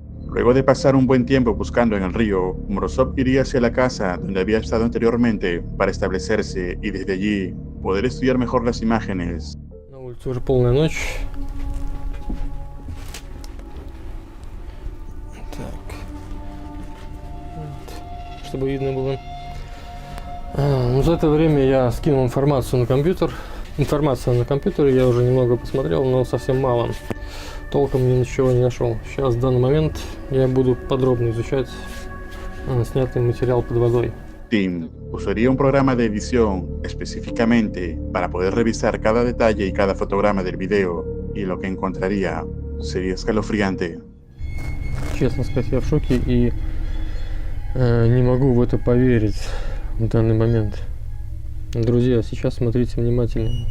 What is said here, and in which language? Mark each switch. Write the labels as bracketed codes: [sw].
[es] Luego de pasar un buen tiempo buscando en el río, Morozov iría hacia la casa donde había estado anteriormente para establecerse y desde allí poder estudiar mejor las imágenes. [ru] На улице уже полная ночь. Так. Вот. Чтобы видно было. Ну, за это время я скинул информацию на компьютер. Информация на компьютере я уже немного посмотрел, но совсем мало. Толком ничего не нашел. Сейчас, в данный момент, я буду подробно изучать снятый материал под водой. [es] Tim usaría un programa de edición específicamente para poder revisar cada detalle y cada fotograma del video, y lo que encontraría sería escalofriante. [ru] Честно сказать, я в шоке и не могу в это поверить в данный момент. Друзья, сейчас смотрите внимательно.